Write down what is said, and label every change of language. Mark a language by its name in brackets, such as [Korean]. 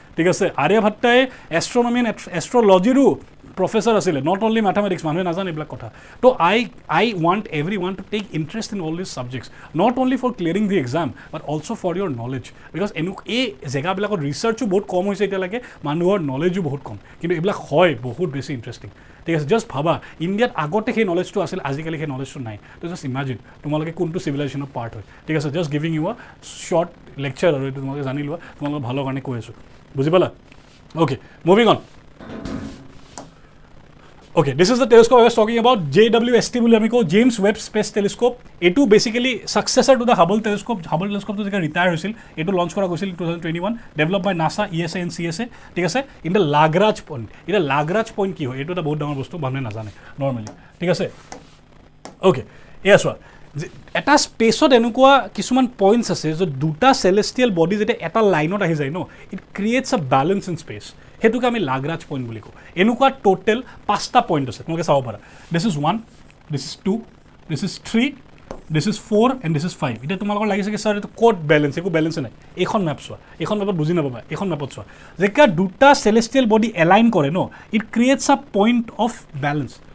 [Assamese] ঠিক আছে আৰ্যভট্টাই [English] astronomy and astrology professor [Assamese] asile not only mathematics মানুহে নাজানে এইবিলাক কথা তো [English] I want everyone to take interest in all these subjects not only for clearing the exam but also for your knowledge because [Assamese] এই জেগাবিলাকত ৰিচাৰ্চো বহুত কম হৈছে এতিয়ালৈকে মানুহৰ নলেজো বহুত কম কিন্তু এইবিলাক হয় বহুত বেছি ইণ্টাৰেষ্টিং ঠিক আছে জাষ্ট ভাবা ইণ্ডিয়াত আগতে সেই নলেজটো আছিল আজিকালি সেই নলেজটো নাই তো জাষ্ট ইমাজিন তোমালোকে কোনটো চিভিলাইজেশ্যনৰ পাৰ্ট হয় ঠিক আছে জাষ্ট গিভিং ইউ আ শ্বৰ্ট লেকচাৰ আৰু এইটো তোমালোকে জানি লোৱা তোমালোকৰ ভালৰ কাৰণে কৈ আছোঁ বুজি পালা okay moving on [English] Okay, this is the telescope I was talking about, [Assamese] JWST বুলি আমি কওঁ James Webb Space Telescope. এইটো [English] Basically successor to the Hubble telescope. [Assamese] Hubble telescope তো যেটা রিটায়ার হৈছিল এইটো লঞ্চ কৰা গৈছিল 2021 develop by NASA ESA and CSA ঠিক আছে ইন দ্য লাগৰাজ পইণ্ট এটা লাগৰাজ পইণ্ট কি হয় এইটো এটা বহুত ডাঙৰ বস্তু মানুহে নাজানে নৰ্মেলি ঠিক আছে অ'কে এয়া চোৱা এটা স্পেচত এনেকুৱা কিছুমান পইণ্টছ আছে যে দুটা চেলেষ্টিয়েল বডি যেতিয়া এটা লাইনত আহি যায় ন [English] it creates a balance in space [Assamese] সেইটোকে আমি লাগৰাজ পইণ্ট বুলি কওঁ এনেকুৱা টোটেল 5টা পইণ্ট আছে তোমালোকে চাব পাৰা this is 1 this is 2 this is 3 this is 4 and this is 5 এতিয়া তোমালোকৰ লাগিছে কি ছাৰ এইটো ক'ত বেলেঞ্চ একো বেলেঞ্চে নাই এইখন মেপ চোৱা এইখন মেপত বুজি নাপাবা এইখন মেপত চোৱা যেতিয়া দুটা চেলেষ্টিয়েল বডি এলাইন কৰে ন [English] it creates a point of balance